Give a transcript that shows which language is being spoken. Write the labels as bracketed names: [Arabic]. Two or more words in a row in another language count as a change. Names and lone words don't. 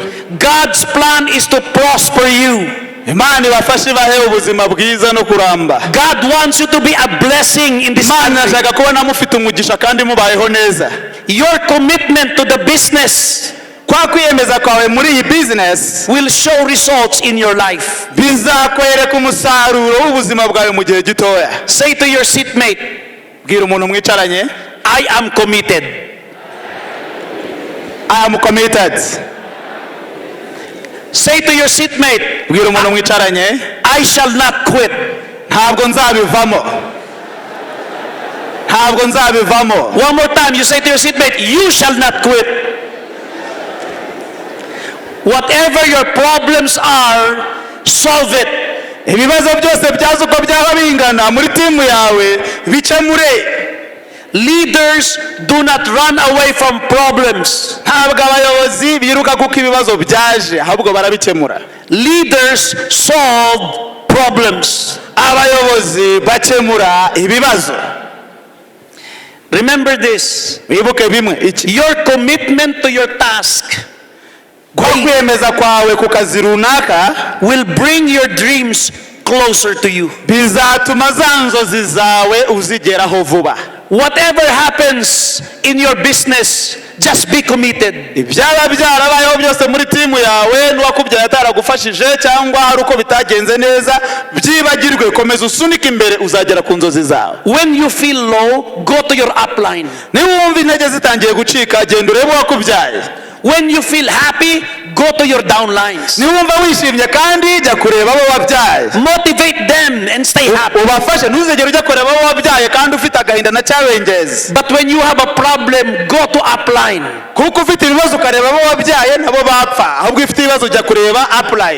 [English] God's plan is to prosper you. [Kinyarwanda] Imana ibafashe ibahe ubuzima bwiza no kuramba. [English] God wants you to be a blessing in this [Kinyarwanda] Imana [English] country. [Kinyarwanda] irashaka kubona mufite umugisha kandi mubayeho neza. [English] Your commitment to the business [Kinyarwanda] Kwa kwiyemeza kwawe muri iyi business [English] will show results in your life. [Kinyarwanda] bizakwereka umusaruro w'ubuzima bwawe mu gihe gitoya. [English] Say to your seatmate, [Kinyarwanda] Bwira umuntu mwicaranye, [English] I am committed. I am committed. Say to your seatmate, [Kinyarwanda] Bwira umuntu mwicaranye, [English] I shall not quit. [Kinyarwanda] ntabwo nzabivamo. ntabwo nzabivamo. [English] One more time, you say to your seatmate, you shall not quit. Whatever your problems are, solve it. [Kinyarwanda] Ibibazo byose byazo uko byaba bingana muri timu yawe bikemure. [English] Leaders do not run away from problems. [Kinyarwanda] Ntabwo abayobozi biruka kuko ibibazo byaje, ahubwo barabikemura. [English] Leaders solve problems. [Kinyarwanda] Abayobozi bakemura ibibazo. [English] Remember this. [Kinyarwanda] Wibuke bimwe iki. [English] Your commitment to your task [Kinyarwanda] kwiyemeza kwawe ku kazi runaka [English] will bring your dreams closer to you. [Kinyarwanda] Bizatuma za nzozi zawe uzigeraho vuba. [English] Whatever happens in your business, just be committed. [Kinyarwanda] Ibyaba byarabayeho byose muri timu yawe n'uwakubyaye ataragufashije cyangwa hari uko bitagenze neza, byibagirwe, komeza usunike imbere, uzagera ku nzozi zawe. [English] When you feel low, go to your upline. [Kinyarwanda] Niba wumva intege zitangiye gucika, genda urebe uwakubyaye. [English] When you feel happy, go to your downlines. [Kinyarwanda] Niba wumva wishimye kandi jya kureba abo wabyaye. [English] Motivate them and stay happy. [Kinyarwanda] Ubafashe, ntuzegere ujya kureba abo wabyaye kandi ufite agahinda na challenges. [English] But when you have a problem, go to upline. [Kinyarwanda] Kuko ufite ibibazo ukareba abo wabyaye nabo bapfa, ahubwo ufite ibibazo ujya kureba upline.